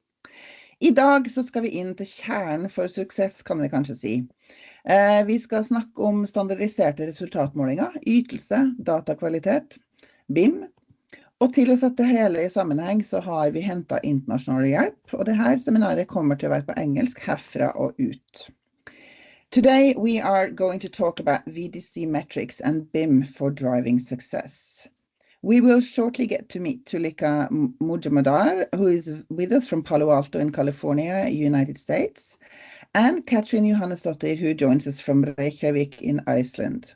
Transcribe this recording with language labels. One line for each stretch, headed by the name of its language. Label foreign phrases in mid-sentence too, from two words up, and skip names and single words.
Norwegian: I dag så skal vi inn til kjernen for suksess, kan vi kanskje si. Vi skal snakke om standardiserte resultatmålinger, ytelse, datakvalitet, BIM. Og til å sette hele i sammenheng så har vi hentet internasjonal hjelp, og dette seminaret kommer til å være på engelsk herfra og ut.
English: Today we are going to talk about VDC metrics and BIM for driving success. We will shortly get to meet Tulika Majumdar, who is with us from Palo Alto in California, United States, and Katrin Johannesdottir, who joins us from Reykjavik in Iceland.